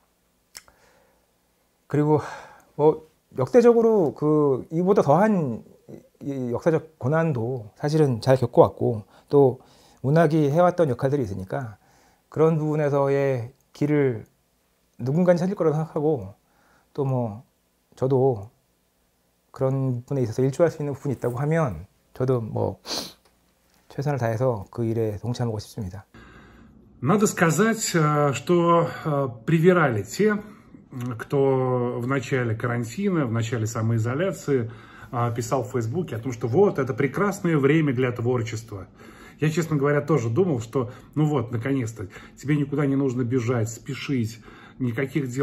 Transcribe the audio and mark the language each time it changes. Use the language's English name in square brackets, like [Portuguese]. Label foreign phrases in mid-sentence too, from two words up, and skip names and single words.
[Korean] 그리고 역대적으로 이보다 더한 역사적 고난도 사실은 잘 겪어왔고 또 문학이 해왔던 역할들이 있으니까 그런 부분에서의 길을 누군가는 찾을 거라고 생각하고 또 저도 그런 부분에 있어서 일조할 수 있는 부분이 있다고 하면 저도 최선을 다해서 그 일에 동참하고 싶습니다. [Russian] Надо сказать, что привирали те, кто в начале карантина, в начале самоизоляции писал в Фейсбуке о том, что вот, это прекрасное время для творчества. Я, честно говоря, тоже думал, что наконец-то, тебе никуда не нужно бежать, спешить, никаких дел.